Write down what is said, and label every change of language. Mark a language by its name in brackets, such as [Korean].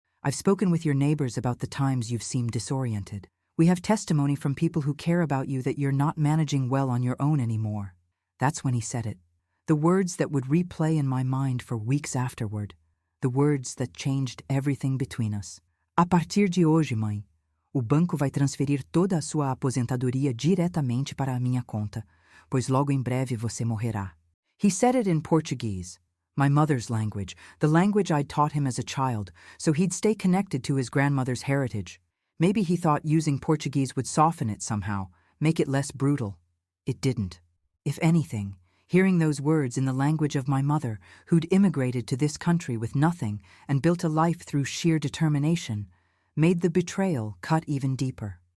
[English] I've spoken with your neighbors about the times you've seemed disoriented. We have testimony from people who care about you that you're not managing well on your own anymore." That's when he said it. The words that would replay in my mind for weeks afterward. The words that changed everything between us. [Portuguese] "A partir de hoje, mãe, O banco vai transferir toda a sua aposentadoria diretamente para a minha conta, pois logo em breve você morrerá. [English] He said it in Portuguese, my mother's language, the language I'd taught him as a child, so he'd stay connected to his grandmother's heritage. Maybe he thought using Portuguese would soften it somehow, make it less brutal. It didn't. If anything, hearing those words in the language of my mother, who'd immigrated to this country with nothing and built a life through sheer determination, made the betrayal cut even deeper.